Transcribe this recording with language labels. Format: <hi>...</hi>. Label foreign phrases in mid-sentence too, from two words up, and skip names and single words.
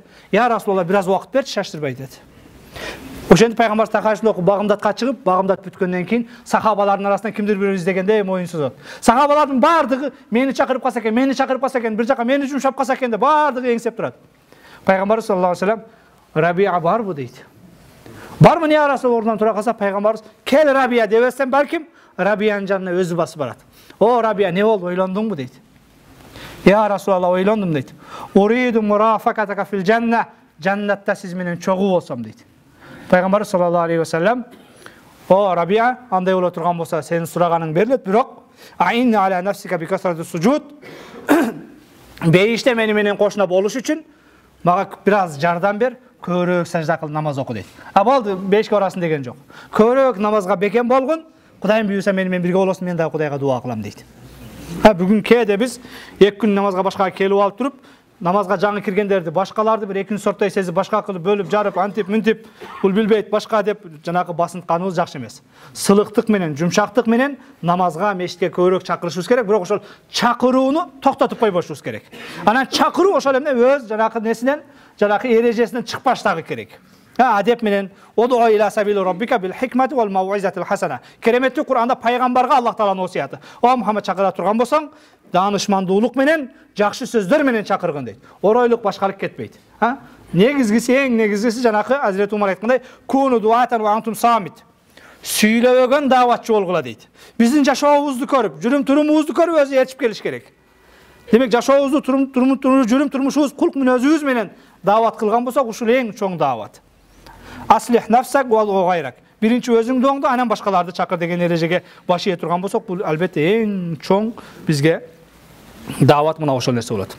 <ar>"يا رسول الله,</ar> <ky>бир аз убакыт берчи, шаштырбай" деди. Ошентип пайгамбар тахажжуд окуп Багымдатка чыгып, Багымдат бүткөндөн кийин сахабалардын арасынан кимдир бирөө издегенде моюн сузат. Сахабалардын бардыгы мени чакырып калса экен, мени чакырып калса экен, бир жака мени жумшап калса экен деп бардыгы эңсеп турат. Пайгамбар</ky> <ar>صلى الله عليه وسلم:</ar> <ky>"Рабия барбы" дейт. "Бармын</ky> <ar>يا رسول"</ar> <ky>ордунан тура калса, пайгамбарыбыз: "Кел Рабия" дебестен балким Рабиянын жанына өзү басып барат. "О Рабия, не болду, ойлондуңбу" дейт.</ky> <ar>"يا رسول الله,</ar> <ky>ойлондум" дейт.</ky> <ar>"أريد مرافقتك في الجنة",</ar> <ky>жаннатта сиз менен чогуу болсом дейт. Пайгамбар</ky> <ar>صلى الله عليه وسلم:</ar> <ky>"О Рабия, андай боло турган болсо сенин сураганың берилет, бирок</ky> <ar>أعني على نفسك بكثرة السجود",</ar> <ky>бейиште мени менен кошуна болуш үчүн мага бир аз жардам бер, көбүрөөк сажда кыл, намаз оку дейт. А болду, бешке барасың деген жок. Көбүрөөк намазга бекем болгон, Кудайым буюрса мени менен бирге болосуң, мен дагы Кудайга дуа кылам дейт. Бүгүн кээде биз 2 күн намазга башкага келип алып туруп, намазга жаңы киргендерди башкаларды бир экинчи сорттой сезип, башка кылып бөлүп жарып, антип мынтип, бул билбейт башка деп жанагы басынтканыбыз жакшы эмес. Сылыктык менен, жумшактык менен намазга, мешитке көбүрөөк чакырышыбыз керек, бирок ошол чакырууну токтотуп койбошубуз керек. Анан чакыруу ошол эмне өз жанагы несинен, жанагы эрежесинен чыкпаштагы керек. Адеп менен</ky> <ar>"ادع إلى سبيل ربك بالحكمة والموعظة الحسنة".</ar> <ky>Кереметтүү Кур'анда пайгамбарга Аллах Тааланын осуяты. "О Мухаммад, чакыра турган болсоң, даанышмандуулук менен, жакшы сөздөр менен чакыргын" дейт. Оройлук, башкалык кетпейт. Негизгиси, эң негизгиси жанакы Азирет Умар айткандай:</ky> <ar>"كونوا دعاة وأنتم صامتون".</ar> <ky>Сүйлөбөгөн дааватчы болгула дейт. Биздин жашообузду көрүп, жүрүм-турумубузду көрүп өзү ээрчип келиш керек. Демек жашообузду, жүрүм-турмушубуз, кулк мүнөзүбүз менен даават кылган болсок, ушул эң чоң даават.</ky> <ar>أصلح نفسك وغيرك.</ar> <ky>Биринчи өзүңдү оңдо, анан башкаларды чакыр деген эрежеге баш ие турган болсок, бул албетте эң чоң бизге даават мына ошол нерсе болот.</ky>